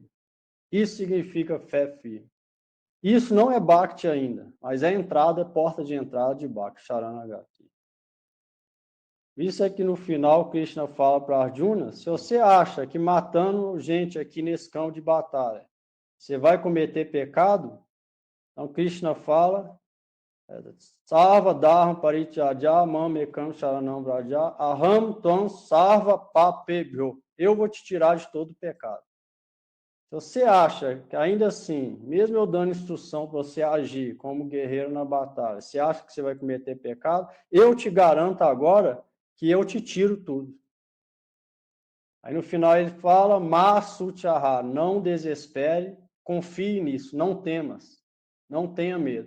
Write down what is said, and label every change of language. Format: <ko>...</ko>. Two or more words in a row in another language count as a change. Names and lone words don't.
<pt>Isso significa fé firme. Isso não é Bhakti ainda, mas é a entrada, porta de entrada de Bhakti, Sharanagati. Isso é que no final Krishna fala para Arjuna, se você acha que matando gente aqui nesse campo de batalha, você vai cometer pecado, então Krishna fala,</pt> <sa>सर्व धर्मान् परित्यज्य माम् एकं शरणं व्रज अहं त्वां सर्व पापेभ्यो.</sa> <pt>Eu vou te tirar de todo o pecado. Se você acha que ainda assim, mesmo eu dando instrução para você agir como guerreiro na batalha, você acha que você vai cometer pecado, eu te garanto agora que eu te tiro tudo. Aí no final ele fala, Masutyaha, não desespere, confie nisso, não temas, não tenha medo.</pt>